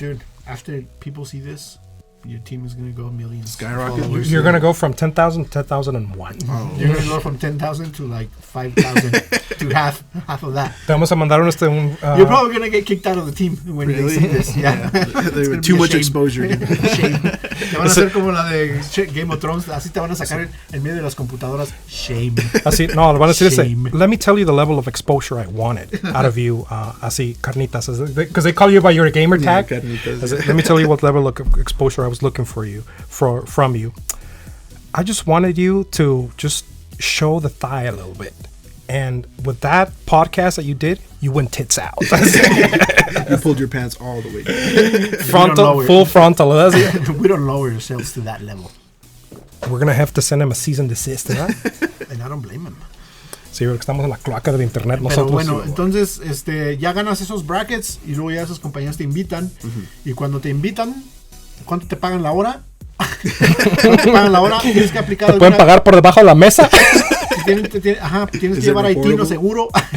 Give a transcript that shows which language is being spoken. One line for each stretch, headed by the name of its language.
English: Dude, after people see this, your team is gonna go millions. Skyrocket. You're gonna go from 10,000 to 10,001. Oh. You're gonna go from 10,000 to like 5,000 to half of that.
Spanish: Te vamos a mandar un
English: You're probably gonna get kicked out of the team when they see this. Yeah. Too much exposure. Shame.
Spanish: Te van a hacer como la de Game of Thrones. Así te van a sacar en medio de las computadoras.
English: Shame.
Spanish: Así, no, le van a decir
English: Shame. let me tell you the level of exposure I wanted out of you. Así, carnitas. Because they call you by your gamer tag. Carnitas. Let me tell you what level of exposure I was looking from you. I just wanted you to just show the thigh a little bit. And with that podcast that you did, you went tits out. You pulled your pants all the way down. Frontal, full frontal. We don't lower ourselves to that level. We're going to have to send him a cease and desist,
Spanish: ¿verdad?
English: And I don't blame him.
Spanish: Sí, porque estamos en la cloaca del internet Pero nosotros. bueno, entonces ya ganas esos brackets y luego ya esas compañías te invitan. Y cuando te invitan, ¿cuánto te pagan la hora? ¿Cuánto te pagan la hora? Tienes que aplicar. ¿Te pueden pagar por debajo de la mesa? Tienes que llevar haitino seguro.